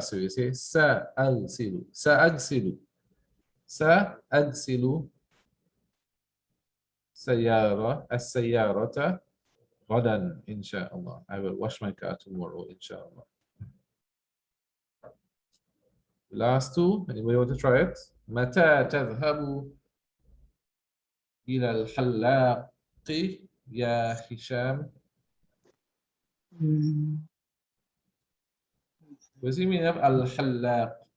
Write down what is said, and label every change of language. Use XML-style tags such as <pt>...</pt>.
<ar>So you say سأغسل سأغسل سأغسل السيارة غدا إن شاء الله.</ar> <en>I will wash my car tomorrow إن شاء الله. Last two. Anybody want to try it?</en> <ar>متى تذهب إلى الحلاق يا هشام?</ar> <en>What does he mean of الحلاق?</en>